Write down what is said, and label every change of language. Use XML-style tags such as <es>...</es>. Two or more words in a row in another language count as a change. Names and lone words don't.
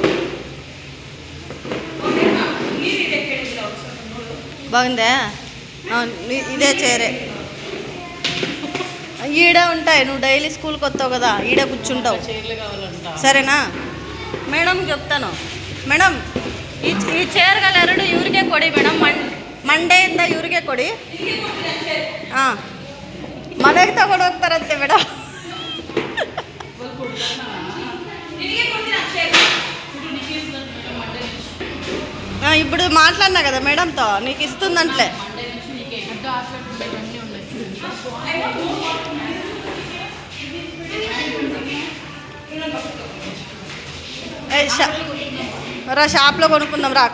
<te>బాగుందా? ఇదే చైరే. ఈడే ఉంటాయి. నువ్వు డైలీ స్కూల్కి వస్తావు కదా, ఈడే కూర్చుంటావు. సరేనా? మేడం చెప్తాను.</te> <kn>ಮೇಡಮ್ ಈ ಚೇರ್ಗಳೆರಡು ಇವ್ರಿಗೆ ಕೊಡಿ ಮೇಡಮ್. ಮಂಡೆಯಿಂದ ಇವ್ರಿಗೆ ಕೊಡಿ. ಹಾಂ, ಮನೆಗೆ ತಗೊಂಡು ಹೋಗ್ತಾರಂತೆ ಮೇಡಮ್.</kn> <te>ఇప్పుడు మాట్లాడినా కదా మేడంతో, నీకు ఇస్తుందంట్లే. రా షాప్లో కొనుక్కుందాం రా.</te>